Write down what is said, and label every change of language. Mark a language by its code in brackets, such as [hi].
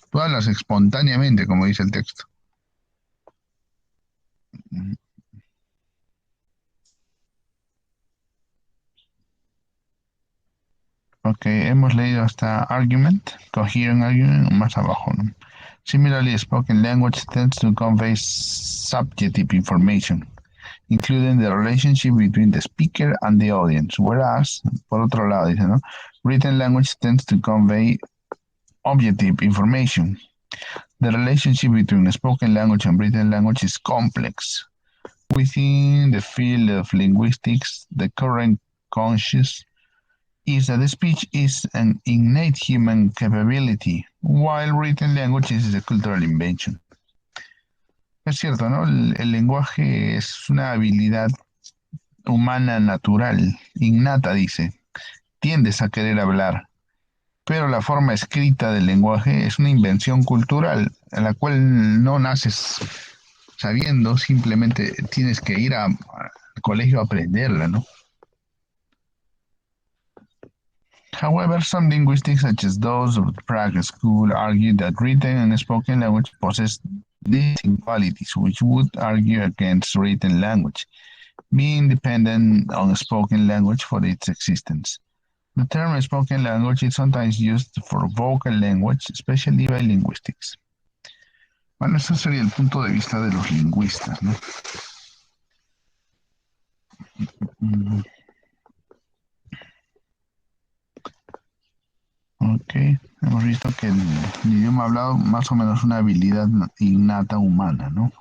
[es] Tú hablas espontáneamente, como dice el texto. Ok, hemos leído hasta [en] argument, coherent argument, [es] más abajo, ¿no? [en] Similarly, spoken language tends to convey subjective information, including the relationship between the speaker and the audience, whereas, [es] por otro lado, dice, ¿no? [en] Written language tends to convey objective information. The relationship between spoken language and written language is complex. Within the field of linguistics, the current conscious is that speech is an innate human capability, while written language is a cultural invention. [es] Es cierto, ¿no? El lenguaje es una habilidad humana natural, innata, dice. Tiendes a querer hablar, pero la forma escrita del lenguaje es una invención cultural, en la cual no naces sabiendo, simplemente tienes que ir al colegio a aprenderla, ¿no? [en] However, some linguists, such as those of the Prague School, argue that written and spoken language possess distinct qualities, which would argue against written language being dependent on spoken language for its existence. The term spoken language is sometimes used for vocal language, especially by linguistics. [es] Bueno, ese sería el punto de vista de los lingüistas, ¿no? Mm, ok, hemos visto que el idioma hablado más o menos una habilidad innata humana, ¿no?